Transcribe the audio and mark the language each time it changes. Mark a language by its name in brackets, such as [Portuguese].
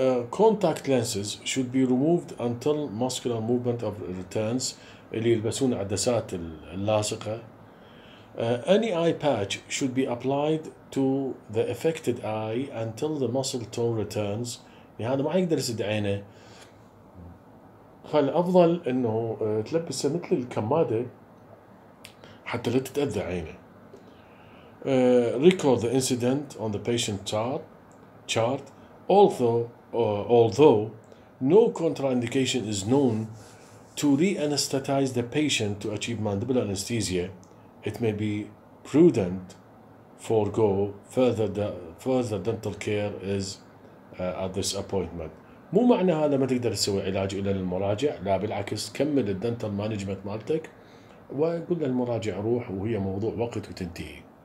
[English] Contact lenses should be removed until muscular movement of returns [Arabic] اللي يلبسون عدسات اللاصقة. [English] Any eye patch should be applied to the affected eye until the muscle tone returns. [Arabic] يعني هذا ما يقدر يسد عينه، فالأفضل إنه تلبسه مثل الكمادة حتى لا تتأذى عينه. [English] Record the incident on the patient chart. Although no contraindication is known to re-anesthetize the patient to achieve mandibular anesthesia, it may be prudent forego further dental care is at this appointment. [Arabic] مو معنى هذا ما تقدر تسوي علاج إلى المراجع، لا بالعكس، كمل الدنتال مانجمنت مالتك وقل للمراجع روح وهي موضوع وقت وتنتهي.